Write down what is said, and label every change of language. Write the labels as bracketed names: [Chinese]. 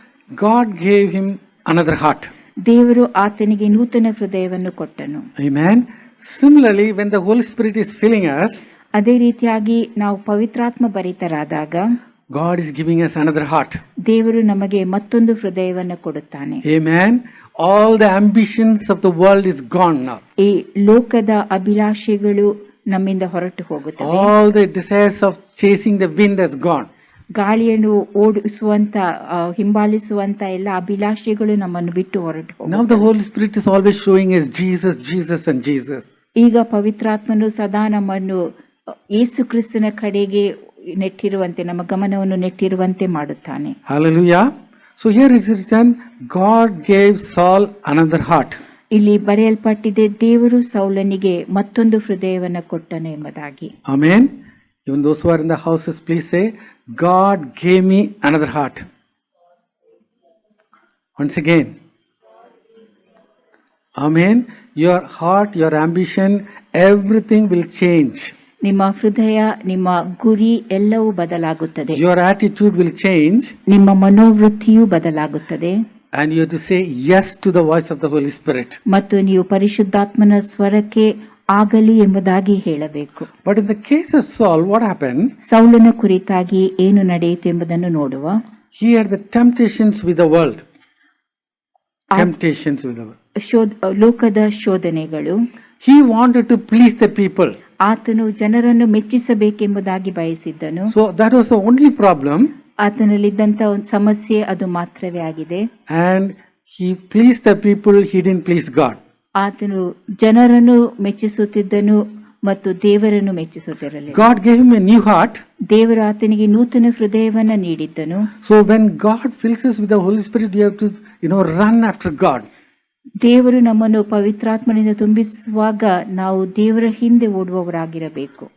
[English] God gave him another heart. [Kannada] ದೇವರು ಆತನಿಗೆ ನೂತನ ಹೃದಯವನ್ನು ಕೊಟ್ಟನು. [English] Amen. Similarly, when the Holy Spirit is filling us, [Kannada] ಅದೇ ರೀತಿಯಾಗಿ ನಾವು ಪವಿತ್ರಾತ್ಮ ಭರಿತರಾದಾಗ [English] God is giving us another heart. [Kannada] ದೇವರು ನಮಗೆ ಮತ್ತೊಂದು ಹೃದಯವನ್ನು ಕೊಡುತ್ತಾನೆ. [English] Amen. All the ambitions of the world is gone now. [Kannada] ಈ ಲೋಕದ ಅಭಿಲಾಷೆಗಳು ನಮ್ಮಿಂದ ಹೊರಟು ಹೋಗುತ್ತವೆ. [English] All the desires of chasing the wind has gone. [Kannada] ಗಾಳಿಯನ್ನು ಓಡಿಸುವಂತ, ಹಿಂಬಾಲಿಸುವಂತ ಎಲ್ಲ ಅಭಿಲಾಷೆಗಳು ನಮ್ಮನ್ನು ಬಿಟ್ಟು ಹೊರಟು ಹೋಗುತ್ತವೆ. [English] Now the Holy Spirit is always showing us Jesus, Jesus and Jesus. [Kannada] ಈಗ ಪವಿತ್ರಾತ್ಮನು ಸದಾ ನಮ್ಮನ್ನು ಯೇಸು ಕ್ರಿಸ್ತನ ಕಡೆಗೆ ನೆಟ್ಟಿರುವಂತೆ, ನಮ್ಮ ಗಮನವನ್ನು ನೆಟ್ಟಿರುವಂತೆ ಮಾಡುತ್ತಾನೆ. [English] Hallelujah. So here it is written, God gave Saul another heart. [Kannada] ಇಲ್ಲಿ ಬರೆಯಲ್ಪಟ್ಟಿದೆ, ದೇವರು ಸೌಲನಿಗೆ ಮತ್ತೊಂದು ಹೃದಯವನ್ನು ಕೊಟ್ಟನು ಎಂಬುದಾಗಿ. [English] Amen. Even those who are in the houses, please say, God gave me another heart. Once again. Amen. Your heart, your ambition, everything will change. [Kannada] ನಿಮ್ಮ ಹೃದಯ, ನಿಮ್ಮ ಗುರಿ ಎಲ್ಲವೂ ಬದಲಾಗುತ್ತದೆ. [English] Your attitude will change. [Kannada] ನಿಮ್ಮ ಮನೋವೃತ್ತಿಯೂ ಬದಲಾಗುತ್ತದೆ. [English] And you have to say yes to the voice of the Holy Spirit. [Kannada] ಮತ್ತು ನೀವು ಪರಿಶುದ್ಧಾತ್ಮನ ಸ್ವರಕ್ಕೆ ಆಗಲಿ ಎಂಬುದಾಗಿ ಹೇಳಬೇಕು. [English] But in the case of Saul, what happened? [Kannada] ಸೌಲನ ಕುರಿತಾಗಿ ಏನು ನಡೆಯಿತು ಎಂಬುದನ್ನು ನೋಡುವ. [English] He had the temptations with the world. Temptations with the world. [Kannada] ಲೋಕದ ಶೋಧನೆಗಳು. [English] He wanted to please the people. [Kannada] ಆತನು ಜನರನ್ನು ಮೆಚ್ಚಿಸಬೇಕೆಂಬುದಾಗಿ ಬಯಸಿದ್ದನು. [English] So that was the only problem. [Kannada] ಆತನಲ್ಲಿದ್ದಂತ ಒಂದು ಸಮಸ್ಯೆ ಅದು ಮಾತ್ರವೇ ಆಗಿದೆ. [English] And he pleased the people, he didn't please God. [Kannada] ಆತನು ಜನರನ್ನು ಮೆಚ್ಚಿಸುತ್ತಿದ್ದನು ಮತ್ತು ದೇವರನ್ನು ಮೆಚ್ಚಿಸುತ್ತಿರಲಿಲ್ಲ. [English] God gave him a new heart. [Kannada] ದೇವರು ಆತನಿಗೆ ನೂತನ ಹೃದಯವನ್ನು ನೀಡಿದ್ದನು. [English] So when God fills us with the Holy Spirit, you have to, run after God. [Kannada] ದೇವರು ನಮ್ಮನ್ನು ಪವಿತ್ರಾತ್ಮನಿಂದ ತುಂಬಿಸುವಾಗ ನಾವು ದೇವರ ಹಿಂದೆ ಓಡುವವರಾಗಿರಬೇಕು.